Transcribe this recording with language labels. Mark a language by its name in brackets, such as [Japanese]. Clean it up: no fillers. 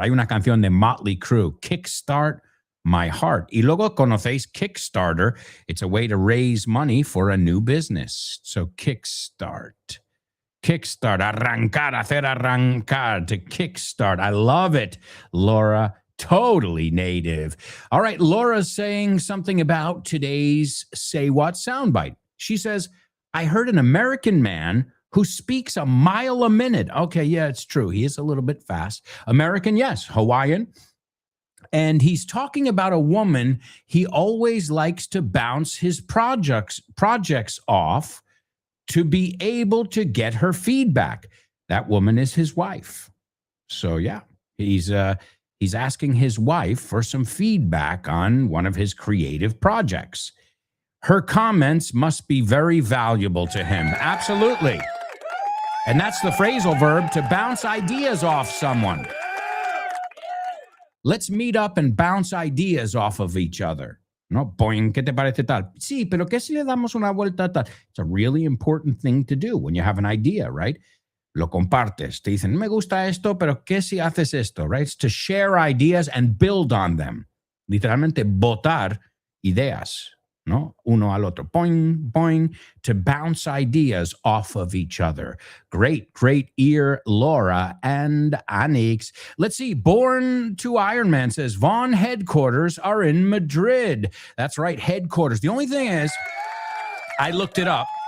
[Spanish] Hay una canción de Motley Crue, Kickstart My Heart. Y luego conocéis Kickstarter. [English] It's a way to raise money for a new business. So kickstart. Kickstart. Arrancar. [Spanish] Hacer arrancar. [English] To kickstart. I love it, Laura. Totally native. All right. Laura's saying something about today's Say What soundbite. She says, I heard an American man who speaks a mile a minute. Okay, yeah, it's true. He is a little bit fast. American, yes. Hawaiian. And he's talking about a woman he always likes to bounce his projects off to be able to get her feedback. That woman is his wife. So yeah, he's asking his wife for some feedback on one of his creative projects. Her comments must be very valuable to him. Absolutely. And that's the phrasal verb, to bounce ideas off someone. Let's meet up and bounce ideas off of each other. [Spanish] No, boing, ¿qué te parece tal? Sí, pero ¿qué si le damos una vuelta tal? [English] It's a really important thing to do when you have an idea, right? [Spanish] Lo compartes. Te dicen, me gusta esto, pero ¿qué si haces esto? [English] Right? It's to share ideas and build on them. [Spanish] Literalmente botar ideas, ¿no? Uno al otro. [English] Boing, boing, to bounce ideas off of each other. Great, great ear, Laura and Anix. Let's see. Born to Iron Man says, Vaughn headquarters are in Madrid. That's right, headquarters. The only thing is, I looked it up.